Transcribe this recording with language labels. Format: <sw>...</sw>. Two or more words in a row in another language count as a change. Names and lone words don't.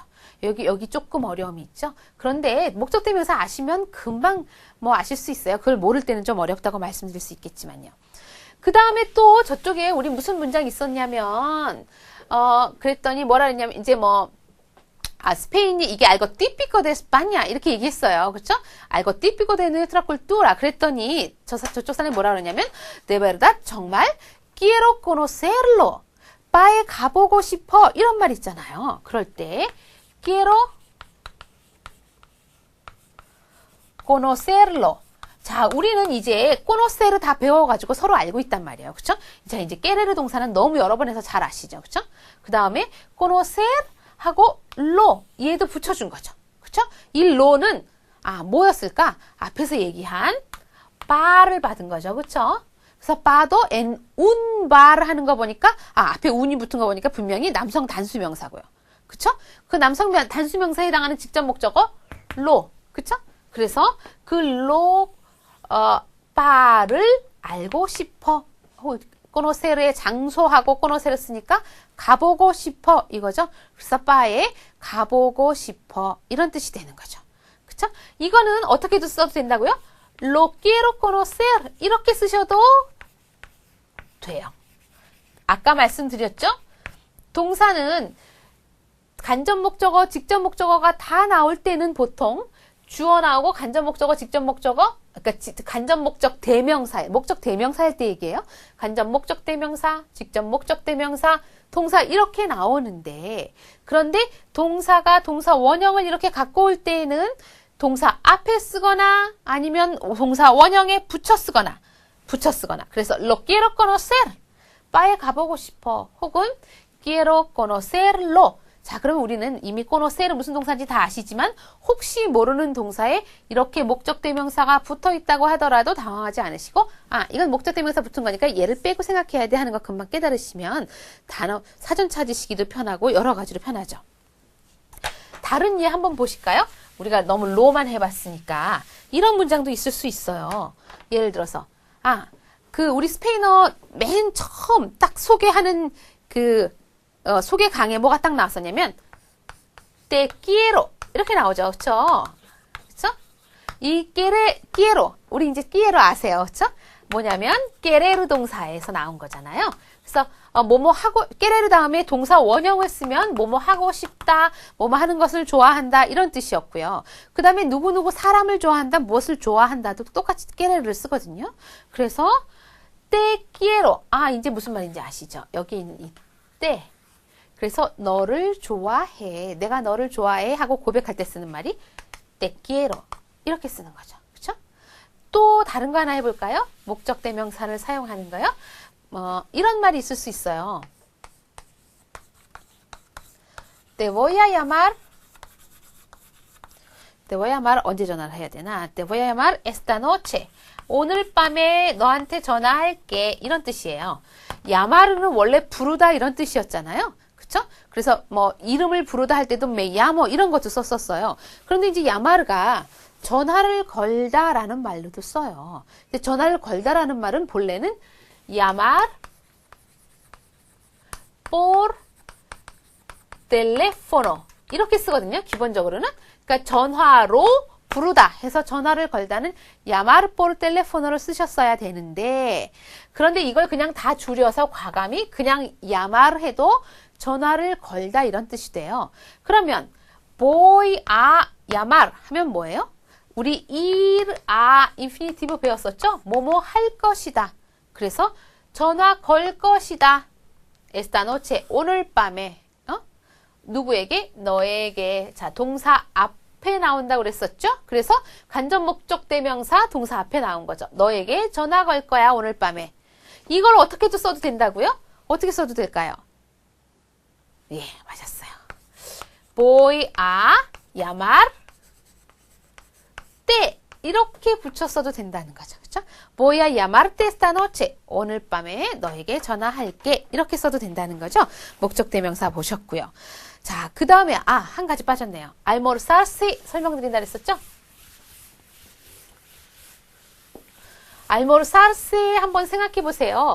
<ko>여기 조금 어려움이 있죠. 그런데 목적대명사 아시면 금방 아실 수 있어요. 그걸 모를 때는 좀 어렵다고 말씀드릴 수 있겠지만요. 그 다음에 또 저쪽에 우리 무슨 문장이 있었냐면 그랬더니 뭐라 했냐면 이제 스페인이 이게</ko> <es>algo típico de España</es> <ko>이렇게 얘기했어요. 그렇죠?</ko> <es>algo típico de nuestra cultura</es> <ko>그랬더니 저쪽 사람이 뭐라 그러냐면</ko> <es>de verdad</es> <ko>정말</ko> <es>quiero conocerlo</es> <ko>바에 가보고 싶어 이런 말 있잖아요. 그럴 때</ko> <es>quiero conocerlo</es> <ko>자, 우리는 이제 conocer 다 배워가지고 서로 알고 있단 말이에요. 그쵸? 자, 이제 querer 동사는 너무 여러 번 해서 잘 아시죠? 그쵸? 그 다음에 conocer 하고 lo 얘도 붙여준 거죠. 그쵸? 이 lo는 뭐였을까? 앞에서 얘기한 바를 받은 거죠. 그쵸? 그래서 바도</ko> <es>en un bar</es> <ko>하는 거 보니까 앞에 un이 붙은 거 보니까 분명히 남성 단수 명사고요. 그쵸? 그 남성 단수 명사에 해당하는 직접 목적어 lo. 그쵸? 그래서 그 lo 바를 알고 싶어. conocer의 장소하고 conocer 쓰니까 가보고 싶어 이거죠. 그래서 바에 가보고 싶어 이런 뜻이 되는 거죠. 그쵸? 이거는 어떻게도 써도 된다고요?</ko> <es>lo quiero conocer</es> <ko>이렇게 쓰셔도 돼요. 아까 말씀드렸죠? 동사는 간접 목적어, 직접 목적어가 다 나올 때는 보통 주어 나오고 간접 목적어, 직접 목적어 그러니까 간접 목적 대명사, 목적 대명사 할 때 얘기해요. 간접 목적 대명사, 직접 목적 대명사, 동사 이렇게 나오는데, 그런데 동사가 동사 원형을 이렇게 갖고 올 때에는 동사 앞에 쓰거나 아니면 동사 원형에 붙여 쓰거나.</ko> <es>그래서 lo quiero conocer,</es> <ko>바에 가보고 싶어.</ko> <es>혹은 quiero conocerlo.</es> <ko>자, 그러면 우리는 이미 conocer은 무슨 동사인지 다 아시지만 혹시 모르는 동사에 이렇게 목적 대명사가 붙어 있다고 하더라도 당황하지 않으시고, 아, 이건 목적 대명사 붙은 거니까 얘를 빼고 생각해야 돼 하는 거 금방 깨달으시면 단어 사전 찾으시기도 편하고 여러 가지로 편하죠. 다른 예 한번 보실까요? 우리가 너무 로만 해봤으니까 이런 문장도 있을 수 있어요. 예를 들어서 우리 스페인어 맨 처음 딱 소개하는 소개 강에 뭐가 딱 나왔었냐면</ko> <es>te quiero</es> <ko>이렇게 나오죠. 그쵸? 이 quiero 우리 이제 quiero 아세요. 그쵸? 뭐냐면 querer 동사에서 나온 거잖아요. 그래서 뭐뭐 하고 querer 다음에 동사 원형을 쓰면 뭐뭐 하고 싶다, 뭐뭐 하는 것을 좋아한다 이런 뜻이었고요. 그 다음에 누구누구 사람을 좋아한다, 무엇을 좋아한다도 똑같이 querer를 쓰거든요. 그래서</ko> <es>te quiero</es> <ko>이제 무슨 말인지 아시죠? 여기 있는 이 te 그래서 너를 좋아해, 내가 너를 좋아해 하고 고백할 때 쓰는 말이</ko> <es>te quiero</es> <ko>이렇게 쓰는 거죠. 그렇죠? 또 다른 거 하나 해볼까요? 목적 대명사를 사용하는 거요. 이런 말이 있을 수 있어요.</ko> <es>Te voy a llamar</es> <ko>언제 전화를 해야 되나?</ko> <es>Te voy a llamar esta noche.</es> <ko>오늘 밤에 너한테 전화할게. 이런 뜻이에요. llamar는 원래 부르다 이런 뜻이었잖아요. 그쵸? 그래서 이름을 부르다 할 때도</ko> <es>me llamo</es> <ko>이런 것도 썼었어요. 그런데 이제 llamar가 전화를 걸다라는 말로도 써요. 근데 전화를 걸다라는 말은 본래는</ko> <es>llamar por teléfono</es> <ko>이렇게 쓰거든요. 기본적으로는. 그러니까 전화로 부르다 해서 전화를 걸다는</ko> <es>llamar por teléfono</es> <ko>를 쓰셨어야 되는데, 그런데 이걸 그냥 다 줄여서 과감히 그냥 llamar 해도 전화를 걸다 이런 뜻이 돼요. 그러면</ko> <es>voy a llamar</es> <ko>하면 뭐예요? 우리</ko> <es>ir a</es> <ko>인피니티브 배웠었죠? 뭐뭐 할 것이다. 그래서 전화 걸 것이다.</ko> <es>esta noche</es> <ko>오늘 밤에 누구에게? 너에게. 자, 동사 앞에 나온다고 그랬었죠? 그래서 간접 목적 대명사 동사 앞에 나온 거죠. 너에게 전화 걸 거야 오늘 밤에. 이걸 어떻게도 써도 된다고요? 어떻게 써도 될까요? 예, 맞았어요.</ko> <es>voy a llamar te</es> <ko>이렇게 붙였어도 된다는 거죠. 그렇죠?</ko> <es>voy a llamarte esta noche.</es> <ko>오늘 밤에 너에게 전화할게. 이렇게 써도 된다는 거죠. 목적 대명사 보셨고요. 자, 그 다음에 한 가지 빠졌네요. almorzarse 설명드린다 그랬었죠? almorzarse 한번 생각해 보세요.</ko>